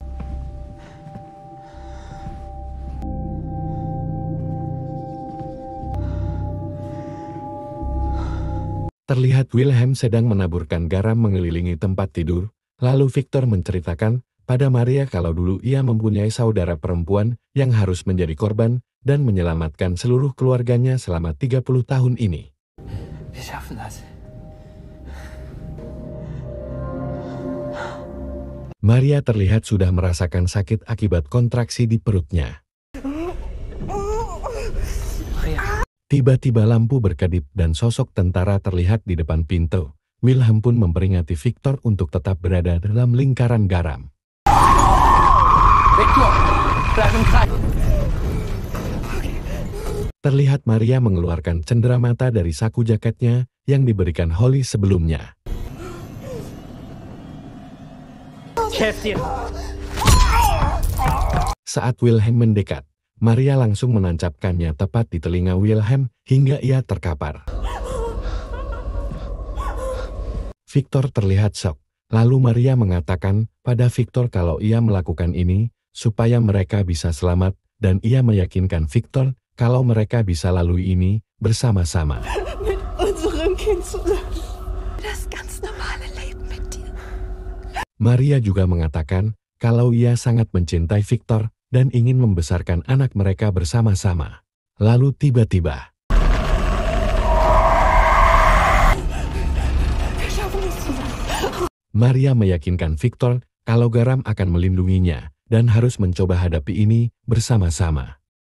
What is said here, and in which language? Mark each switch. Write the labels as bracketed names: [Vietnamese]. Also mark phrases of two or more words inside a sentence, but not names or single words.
[Indonesian] Terlihat Wilhelm sedang menaburkan garam mengelilingi tempat tidur, lalu Victor menceritakan pada Maria kalau dulu ia mempunyai saudara perempuan yang harus menjadi korban dan menyelamatkan seluruh keluarganya selama 30 tahun ini. [German] Wir schaffen das. [Indonesian] Maria terlihat sudah merasakan sakit akibat kontraksi di perutnya. Tiba-tiba lampu berkedip dan sosok tentara terlihat di depan pintu. Wilhelm pun memperingati Victor untuk tetap berada dalam lingkaran garam. [German] Victor, bleib im Kreis. [Indonesian] Terlihat Maria mengeluarkan cenderamata dari saku jaketnya yang diberikan Holly sebelumnya. Saat Wilhelm mendekat, Maria langsung menancapkannya tepat di telinga Wilhelm hingga ia terkapar. Victor terlihat shock, lalu Maria mengatakan pada Victor kalau ia melakukan ini supaya mereka bisa selamat dan ia meyakinkan Victor kalau mereka bisa lalui ini bersama-sama. [German] Mit unserem Kind zusammen. Das ganz normale Leben mit dir. [Indonesian] Maria juga mengatakan kalau ia sangat mencintai Victor dan ingin membesarkan anak mereka bersama-sama. Lalu tiba-tiba, Maria meyakinkan Victor kalau garam akan melindunginya dan harus mencoba hadapi ini bersama-sama.